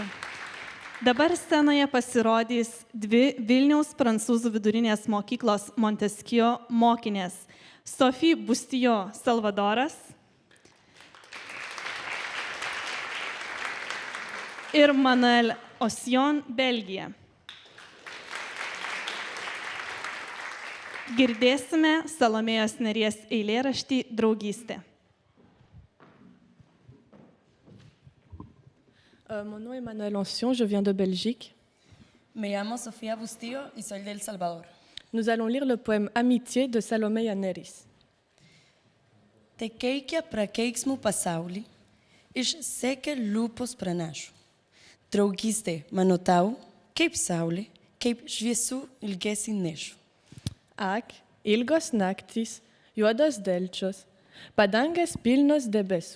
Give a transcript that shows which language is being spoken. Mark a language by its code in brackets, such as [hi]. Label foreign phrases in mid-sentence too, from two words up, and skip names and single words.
[lt] Dabar scenoje pasirodys dvi Vilniaus prancūzų vidurinės mokyklos Montesquieu mokinės – Sophie Bustijo Salvadoras ir Manuel Osjon Belgija. Girdėsime Salomėjos Nėries eilėraštį Draugystė. [fr] Mon nom est Manuel Ancion, je viens de Belgique. [es] Me llamo Sofía Bustillo y soy de El Salvador. [fr] Nous allons lire le poème Amitié de Salomé Neris. [lt] Te keikia prakeiksmų pasaulį, iš siekia lūpos pranašų. Draugystė mano tau, kaip saulė, kaip šviesų ilgesį nešu. Ak, ilgos naktys, juodos delčios, padangės pilnos debesų.